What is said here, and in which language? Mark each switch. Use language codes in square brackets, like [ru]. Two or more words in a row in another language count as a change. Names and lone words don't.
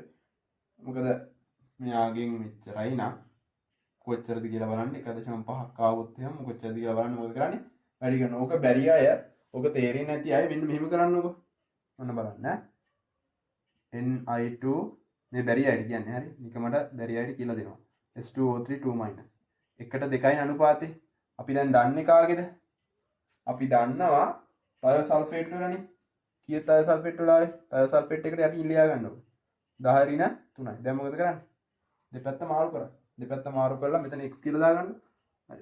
[si] මොකද මෙයාගෙන් මෙච්චරයි නම් කොච්චරද කියලා බලන්න. 1.5ක් ආවොත් එහෙනම් කොච්චරද කියලා බලන්න. මොකද කරන්නේ? වැඩි කරනවා. ඕක බැරි අය, ඕක තේරෙන්නේ නැති අය මෙන්න මෙහෙම කරන්නකො. ඔන්න බලන්න. ni2 මේ බැරි අයට කියන්නේ. හරි. නිකමට බැරි අයට කියලා දෙනවා. S2O3 2 minus 1:2යි අනුපාතේ. අපි දැන් දන්නේ කාගේද? අපි දන්නවා තයෝසල්ෆේට් වලනේ. කීය තයෝසල්ෆේට් වල ආවේ? තයෝසල්ෆේට් එකට යටින් ලියා ගන්න ඕනේ. 10 ඍණ 3යි. දැන් මොකද කරන්නේ? දෙපැත්ත මාරු කරා. දෙපැත්ත මාරු කරලා මෙතන x කියලා දාගන්න. හරි.